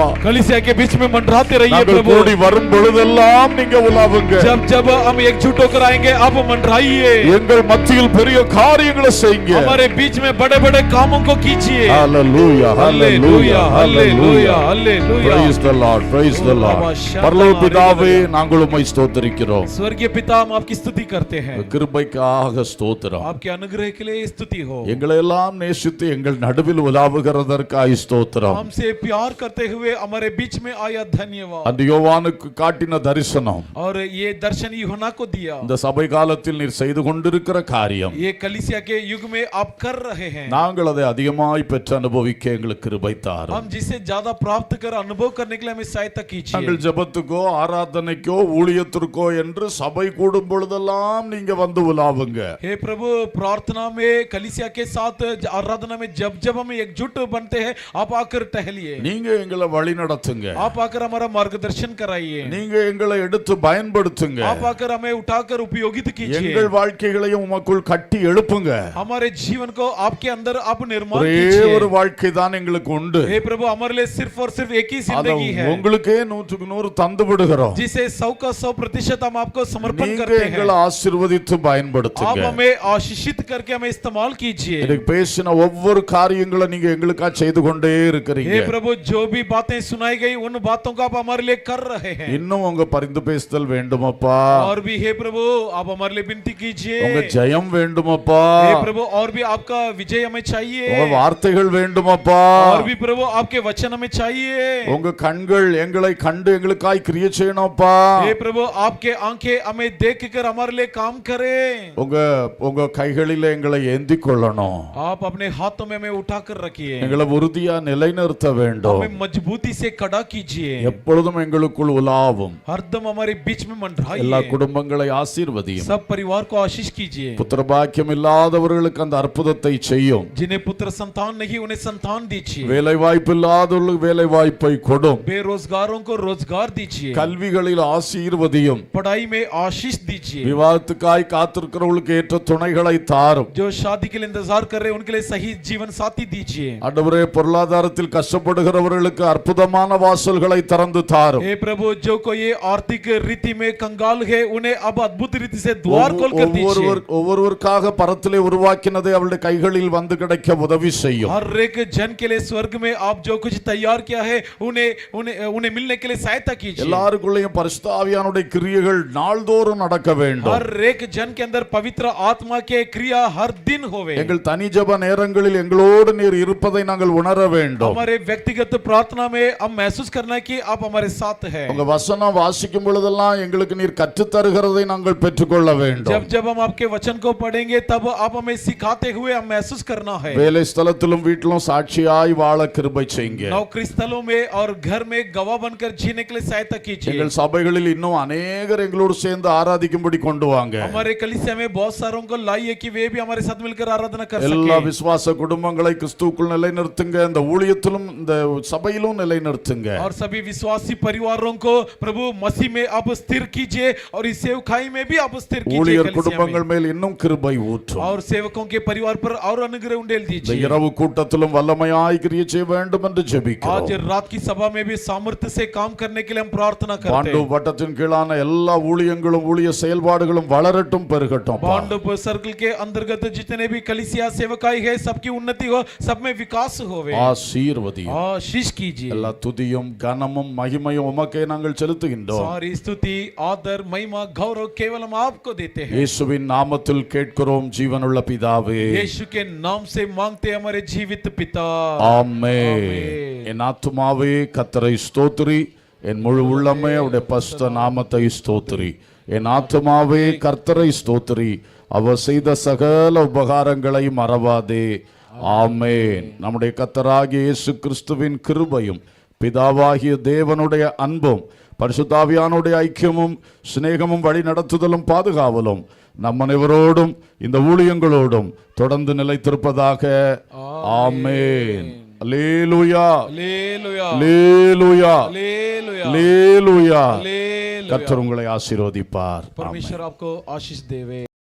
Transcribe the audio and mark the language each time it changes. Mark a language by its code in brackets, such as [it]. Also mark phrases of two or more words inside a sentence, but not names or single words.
[hi] कलीसिया के बीच में मंडराते रहिए [ta] நாங்கள் [hi] प्रभु। [ta] கூடி வரும் பொழுதெல்லாம் நீங்க உலாவுங்க. [hi] जब जब हम एकजुट होकर आएंगे आप मंडराइए। [ta] எங்கள் மத்தியில் பெரிய காரியங்களை செய்யுங்க. [hi] हमारे बीच में बड़े-बड़े कामों को कीजिए। [en] Hallelujah, hallelujah, hallelujah, hallelujah. Praise the Lord, praise the Lord. [ta] பரலோக பிதாவே, நாங்கள் உம்மை ஸ்தோத்திரிக்கிறோம். [hi] स्वर्गीय पिता, हम आपकी स्तुति करते हैं। [ta] கிருபைக்காக ஸ்தோத்திரம். [hi] आपके अनुग्रह के लिए स्तुति हो। [ta] எங்களை எல்லாம் நேசித்து எங்கள் நடுவில் உலாவுகிறதற்காய் ஸ்தோத்திரம். [hi] हमसे प्यार करते हुए हमारे बीच में आया, धन्यवाद। [ta] அந்த யோவானுக்கு காட்டின தரிசனம், [hi] और ये दर्शन यूहन्ना को दिया। [ta] இந்த சபை காலத்தில் நீர் செய்து கொண்டிருக்கிற காரியம், [hi] ये कलीसिया के युग में आप कर रहे हैं। [ta] நாங்கள் அதை அதிகமாய் பெற்று அனுபவிக்க எங்களுக்கு கிருபை தாரும். [hi] हम जिसे ज्यादा प्राप्त कर अनुभव करने के लिए हमें सहायता कीजिए। [ta] நாங்கள் ஜெபத்துக்கோ ஆராதனைக்கோ ஊழியத்திற்கோ என்று சபை கூடும் பொழுதெல்லாம் நீங்க வந்து உலாவுங்க. [hi] हे प्रभु, प्रार्थना में कलीसिया के साथ आराधना में जब जब हम एकजुट बनते हैं आप आकर टहलिए। [ta] நீங்க எங்களை வழி நடத்துங்க. [hi] आप आकर हमारा मार्गदर्शन कराइए। [ta] நீங்க எங்களை எடுத்து பயன்படுத்துங்க. [hi] आप आकर हमें उठाकर उपयोगित कीजिए। [ta] எங்கள் வாழ்க்கைகளையும் உமக்குள் கட்டி எழுப்புங்க. [hi] हमारे जीवन को आपके अंदर आप निर्माण [ta] ஒரே [hi] कीजिए। [ta] ஒரு வாழ்க்கை தான் எங்களுக்கு உண்டு. [hi] हे प्रभु, हमारे लिए सिर्फ और सिर्फ एक ही [ta] அதை [hi] जिंदगी है, [ta] உங்களுக்கே 100% தந்து விடுகிறோம். [hi] जिसे 100% हम आपको समर्पण [ta] நீங்க [hi] करते हैं। [ta] எங்களை ஆசீர்வதித்து [hi] आप [ta] பயன்படுத்துங்க. [hi] हमें आशीषित करके हमें इस्तेमाल कीजिए। [ta] எனக்கு பேசின ஒவ்வொரு காரியங்களை நீங்க எங்களுக்காக செய்து கொண்டே இருக்கிறீங்க. [hi] हे प्रभु, जो भी बातें सुनाई गई उन बातों को आप हमारे लिए कर रहे हैं। [ta] இன்னும் உங்க பரிந்து பேசுதல் வேண்டுமப்பா. [hi] और भी हे प्रभु, आप हमारे लिए विनती कीजिए। [ta] உங்க ஜெயம் வேண்டுமப்பா. [hi] हे प्रभु, और भी आपका विजय हमें चाहिए। [ta] உங்க வார்த்தைகள் வேண்டுமப்பா. [hi] और भी प्रभु, आपके वचन हमें चाहिए। [ta] உங்க கண்கள் எங்களை கண்டு எங்களுக்காய் கிரியை செய்யணும்ப்பா. [hi] हे प्रभु, आपके आंखें हमें देखकर हमारे लिए काम करें। [ta] உங்க கைகளிலே எங்களை ஏந்திக் கொள்ளணும். [hi] आप अपने हाथों में हमें उठाकर रखिए। [ta] எங்களை உறுதியா நிலைநிறுத்த வேண்டும். [hi] हमें मजबूती से खड़ा कीजिए। [ta] எப்பொழுதும் எங்களுக்குள் உலாவும். [hi] हरदम हमारे बीच में [ta] எல்லா [hi] मंडराइए। [ta] குடும்பங்களை ஆசீர்வதியும். [hi] सब परिवार को आशीष कीजिए। [ta] புத்திர பாக்கியம் இல்லாதவர்களுக்கு அந்த அற்புதத்தை செய்யும். [hi] जिन्हें पुत्र संतान नहीं उन्हें संतान दीजिए। [ta] வேலை வாய்ப்பு இல்லாதவர்களுக்கு வேலை வாய்ப்பை கொடும். [hi] बेरोजगारों को रोजगार दीजिए। [ta] கல்விகளில் ஆசீர்வதியும். [hi] पढ़ाई में आशीष दीजिए। [ta] விவாகத்துக்காய் காத்திருக்கிறவர்களுக்கு ஏற்ற துணைகளை தாரும். [hi] जो शादी के लिए इंतजार कर रहे हैं उनके लिए सही जीवन साथी दीजिए। [ta] ஆண்டவரே, பொருளாதாரத்தில் கஷ்டப்படுகிறவர்களுக்கு அற்புதமான வாசல்களை திறந்து தாரும். [hi] हे प्रभु, जो कोई ये आर्थिक रीति में कंगाल है उन्हें अब अद्भुत रीति से द्वार खोल कर दीजिए। [ta] ஒவ்வொருவருக்காக பரத்திலே உருவாக்கினதை அவருடைய கைகளில் வந்து கிடைக்க உதவி செய்யும். [hi] हर एक जन के लिए स्वर्ग में आप जो कुछ तैयार किया है उन्हें उन्हें उन्हें मिलने के लिए सहायता कीजिए। [ta] எல்லாருக்குள்ளேயும் பரிசுத்த ஆவியானுடைய கிரியைகள் நாள்தோறும் நடக்க வேண்டும். [hi] हर एक जन के अंदर पवित्र आत्मा के क्रिया हर दिन होवे। [ta] எங்கள் தனி ஜெப நேரங்களில் எங்களோடு நீர் இருப்பதை நாங்கள் உணர வேண்டும். [hi] हमारे व्यक्तिगत प्रार्थना में हम महसूस करना है कि आप हमारे साथ हैं। [ta] உங்க வசனம் வாசிக்கும் பொழுதெல்லாம் எங்களுக்கு நீர் கற்றுத் தருகிறதை நாங்கள் பெற்றுக்கொள்ள வேண்டும். [hi] जब जब हम आपके वचन को पढ़ेंगे तब आप हमें सिखाते हुए हम महसूस करना है। [ta] வேலை ஸ்தலத்திலும் வீட்டிலும் சாட்சியாய் வாழ கிருபை செய்யுங்க. [hi] नौकरी स्थलों में और घर में गवाह बनकर जीने के लिए सहायता कीजिए। [ta] எங்கள் சபைகளில் இன்னும் அநேகர் எங்களோடு சேர்ந்து ஆராதிக்கும்படி கொண்டு வாங்க. [hi] हमारे कलीसिया में बहुत सारों को लाइए कि वे भी हमारे साथ मिलकर आराधना कर [ta] எல்லா [hi] सकें। [ta] விசுவாச குடும்பங்களை கிறிஸ்துவுக்குள் நிலைநிறுத்துங்க. இந்த ஊழியத்திலும் இந்த சபையிலும் நிலைநிறுத்துங்க. [hi] और सभी विश्वासी परिवारों को प्रभु मसीह में आप स्थिर कीजिए और इस सेवकाई में भी आप स्थिर कीजिए। [ta] ஊழியர் [hi] कलीसिया [ta] குடும்பங்கள் [hi] में [ta] மேல் இன்னும் கிருபை ஊற்றும். [hi] और सेवकों के परिवार पर और अनुग्रह उंडेल [ta] இந்த [hi] दीजिए। [ta] இரவு கூட்டத்திலும் வல்லமையாய் கிரியை செய்ய வேண்டும் என்று [hi] आज [ta] ஜெபிக்கிறோம். [hi] रात की सभा में भी सामर्थ्य से काम करने के लिए हम प्रार्थना करते [ta] பாண்டு [hi] हैं। [ta] வட்டத்தின் கீழான எல்லா ஊழியங்களும் ஊழிய செயல்பாடுகளும் வளரட்டும் பெருகட்டும். [hi] बांडव सर्कल के अंतर्गत जितने भी कलीसिया सेवकाई है सबकी उन्नति हो, सब में विकास होवे। [ta] ஆசீர்வதியும். [hi] आशीष कीजिए। [ta] எல்லா துதியும் கனமும் மகிமையும் உமக்கே நாங்கள் செலுத்துகின்றோம். [hi] सारी स्तुति आदर महिमा गौरव केवल हम आपको देते हैं। [ta] இயேசுவின் நாமத்தில் கேட்கிறோம் ஜீவனுள்ள பிதாவே. [hi] यीशु के नाम से मांगते हैं हमारे जीवित पिता। [ta] ஆமென். என் ஆத்துமாவே கர்த்தரை ஸ்தோத்திரி, என் முழு உள்ளமே அவருடைய பரிசுத்த நாமத்தை ஸ்தோத்திரி. என் ஆத்துமாவே கர்த்தரை ஸ்தோத்திரி, அவர் செய்த சகல உபகாரங்களை மறவாதே. ஆமென். நம்முடைய கர்த்தராகிய இயேசு கிறிஸ்துவின் கிருபையும் பிதாவாகிய தேவனுடைய அன்பும் பரிசுத்தாவியானுடைய ஐக்கியமும் சிநேகமும் வழி நடத்துதலும் பாதுகாவலும் நம் அனைவரோடும் இந்த ஊழியங்களோடும் தொடர்ந்து நிலைத்திருப்பதாக. ஆமென். அல்லேலூயா, அல்லேலூயா, அல்லேலூயா, அல்லேலூயா, அல்லேலூயா. அல்லேலூயா. கர்த்தர் உங்களை ஆசீர்வதிப்பார். [hi] परमेश्वर आपको आशीष देवे.